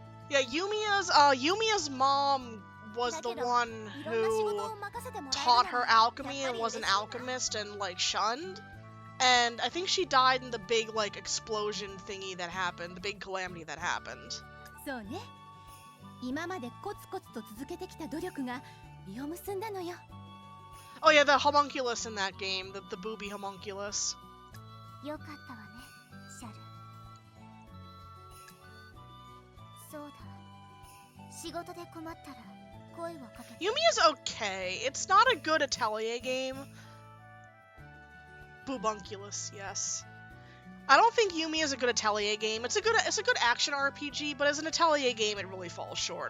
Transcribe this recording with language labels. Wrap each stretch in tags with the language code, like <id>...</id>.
<en>Yeah, Yumiya's mom was the one who taught her alchemy and was an alchemist and like shunned. And I think she died in the big like explosion thingy that happened, the big calamity that happened.</en> <ja>そうね。今までコツコツと続けてきた努力が実を結んだのよ。</ja> <en>Oh yeah, the homunculus in that game, the booby homunculus.</en> <ja>よかったわね、シャル。そうだ。仕事で困ったら声をかけて。</ja> <en>Yumiya's okay. It's not a good Atelier game. Boobunculus, yes. I don't think Yumiya is a good Atelier game. It's a good action RPG, but as an Atelier game, it really falls short.</en>